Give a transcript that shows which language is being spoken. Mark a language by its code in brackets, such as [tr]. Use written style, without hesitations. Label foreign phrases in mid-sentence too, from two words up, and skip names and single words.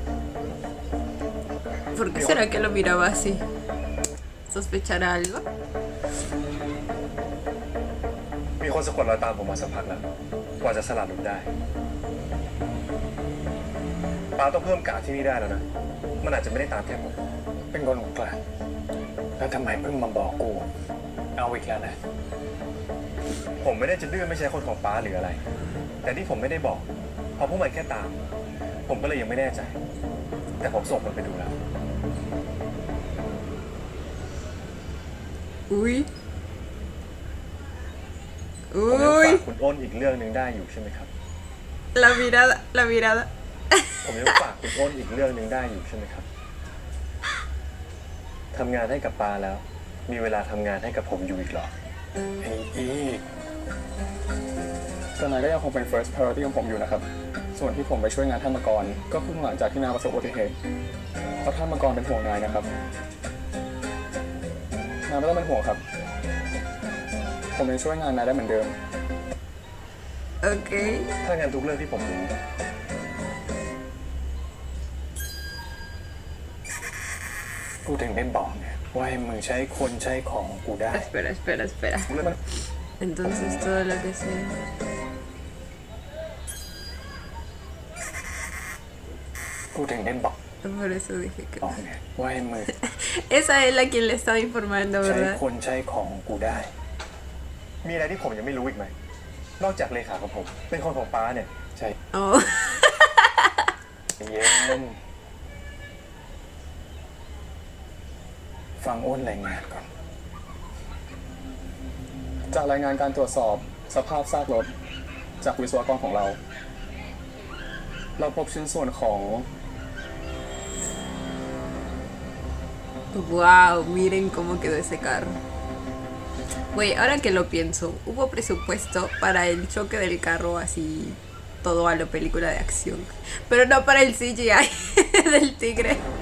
[es] ¿Por qué será que lo miraba así? ¿Sospechará algo? [th] มีคนสะกดรอยตามผมมาสักพักแล้วกว่าจะสลัดหลุดได้ป้าต้องเพิ่มกาดที่นี่ได้แล้วนะ มันอาจจะไม่ได้ตามแค่ผม เป็นคนกลางแล้วทำไมเพิ่งมาบอกกู เอาอีกแล้วนะ ผมไม่ได้จะดื้อไม่ใช่คนของป้าหรืออะไร แต่ที่ผมไม่ได้บอกเพราะพวกมันแค่ตาม ผมก็เลยยังไม่แน่ใจ แต่ผมส่งมันไปดูแล้ว [es] Uy. [th] ผมยัง [es] Uy. [th] ฝากคุณอ้นอีกเรื่องหนึ่งได้อยู่ใช่ไหมครับ [es] La mirada, la mirada. [th] ผมยังฝากคุณอ้นอีกเรื่องหนึ่งได้อยู่ใช่ไหมครับทำงานให้กับปาแล้ว มีเวลาทำงานให้กับผมอยู่อีกเหรอ ไอ้อีก แต่นายก็ยังคงเป็น [en] first priority [th] ของผมอยู่นะครับ ส่วนที่ผมไปช่วยงานท่านมังกรก็เพิ่งหลังจากที่นายประสบอุบัติเหตุเพราะท่านมังกรเป็นห่วงนายนะครับนายไม่ต้องเป็นห่วงครับ ผมยังช่วยงานนายได้เหมือนเดิม [es] Ok. [th] ถ้างานทุกเรื่องที่ผมรู้ กูถึงได้บอกไงว่าให้มึงใช้คนใช้ของกูได้ [es] Espera, espera, espera. Entonces todo lo que sea. [th] กูถึงได้บอก [es] Por eso dije que. [th] ไงว่าให้มึง [es] Esa es la quien le estaba informando, [th] ใช้ [es] ¿verdad? [th] คนใช้ของกูได้ มีอะไรที่ผมยังไม่รู้อีกไหม นอกจากเลขาของผม เป็นคนของป้าเนี่ย ใช่ Oh. เย็น ฟังอ้นรายงานก่อน จากรายงานการตรวจสอบสภาพซากรถ จากวิศวกรของเรา เราพบชิ้นส่วนของ [es] Wow, miren cómo quedó ese carro. Güey, ahora que lo pienso, hubo presupuesto para el choque del carro así, todo a lo película de acción. Pero no para el CGI del tigre.